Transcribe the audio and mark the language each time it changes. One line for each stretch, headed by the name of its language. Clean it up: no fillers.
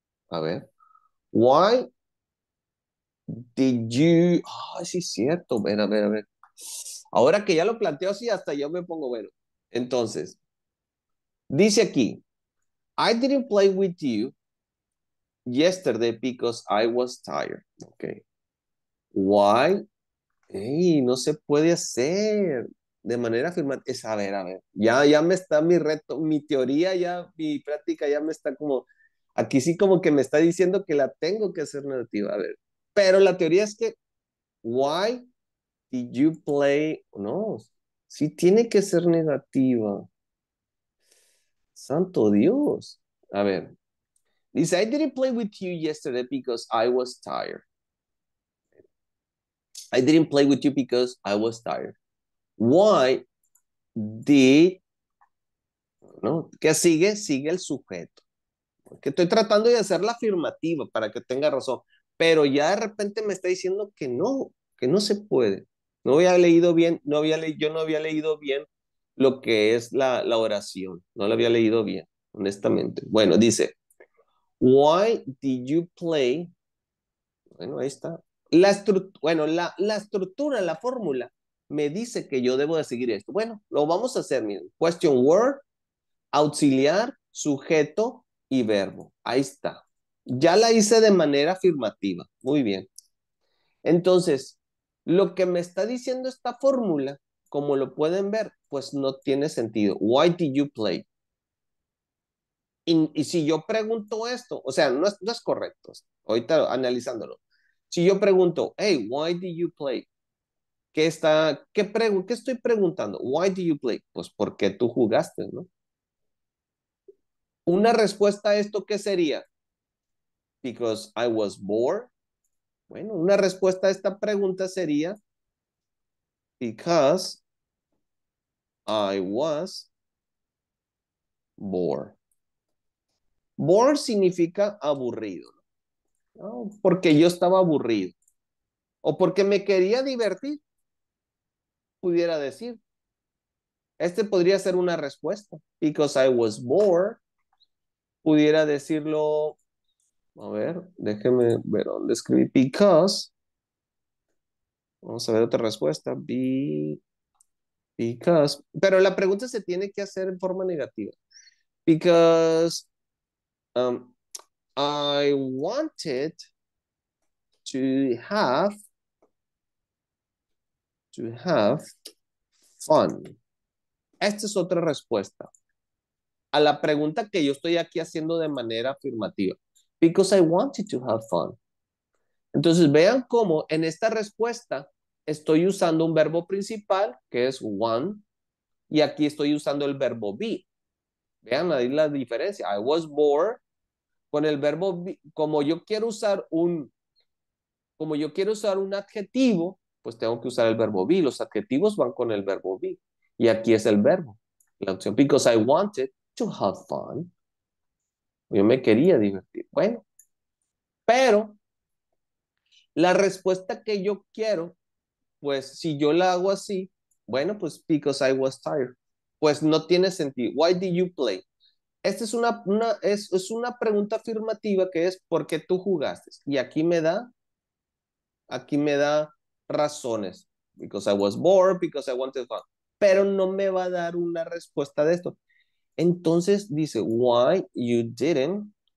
English: A ver, why did you?
Spanish: Ah, sí es cierto. Ven, a ver, a ver. Ahora que ya lo planteo así, hasta yo me pongo bueno. Entonces, dice aquí,
English: I didn't play with you yesterday because I was tired. Okay. Why?
Spanish: Ey, no se puede hacer de manera afirmativa. Es, a ver. Ya me está mi reto, mi teoría, ya, mi práctica ya me está como, aquí sí como que me está diciendo que la tengo que hacer negativa. A ver, pero la teoría es que,
English: why did you play?
Spanish: No, sí tiene que ser negativa. Santo Dios. A ver, dice,
English: I didn't play with you yesterday because I was tired. I didn't play with you because I was tired. Why did,
Spanish: ¿no? ¿Qué sigue? Sigue el sujeto. Que estoy tratando de hacer la afirmativa para que tenga razón, pero ya de repente me está diciendo que no se puede. No había leído bien, yo no había leído bien lo que es la oración, no la había leído bien, honestamente. Bueno, dice,
English: why did you play?
Spanish: Bueno, ahí está. Bueno, la estructura, la fórmula, me dice que yo debo de seguir esto. Bueno, lo vamos a hacer, miren. Question word, auxiliar, sujeto y verbo. Ahí está. Ya la hice de manera afirmativa. Muy bien. Entonces, lo que me está diciendo esta fórmula, como lo pueden ver, pues no tiene sentido.
English: Why did you play?
Spanish: Y si yo pregunto esto, o sea, no es correcto. Ahorita analizándolo. Si yo pregunto,
English: hey, why did you play?
Spanish: ¿Qué estoy preguntando?
English: Why did you play?
Spanish: Pues porque tú jugaste, ¿no? Una respuesta a esto, ¿qué sería?
English: Because I was bored.
Spanish: Bueno, una respuesta a esta pregunta sería
English: because I was Bore.
Spanish: Bore significa aburrido, ¿no? Porque yo estaba aburrido. O porque me quería divertir, pudiera decir. Este podría ser una respuesta.
English: Because I was bored.
Spanish: Pudiera decirlo, a ver, déjeme ver dónde escribí. Because, vamos a ver otra respuesta. Because, pero la pregunta se tiene que hacer en forma negativa.
English: Because um, I wanted to have fun.
Spanish: Esta es otra respuesta a la pregunta que yo estoy aquí haciendo de manera afirmativa.
English: Because I wanted to have fun.
Spanish: Entonces vean cómo en esta respuesta estoy usando un verbo principal que es want y aquí estoy usando el verbo be. Vean ahí la diferencia.
English: I was bored
Spanish: con el verbo be, como yo quiero usar un adjetivo, pues tengo que usar el verbo be. Los adjetivos van con el verbo be. Y aquí es el verbo. La opción,
English: because I wanted to have fun.
Spanish: Yo me quería divertir. Bueno, pero la respuesta que yo quiero, pues si yo la hago así, bueno, pues
English: because I was tired.
Spanish: Pues no tiene sentido.
English: Why did you play?
Spanish: Esta es una pregunta afirmativa que es ¿por qué tú jugaste? Y aquí me da razones.
English: Because I was bored, because I wanted fun.
Spanish: Pero no me va a dar una respuesta de esto. Entonces dice,
English: why you didn't.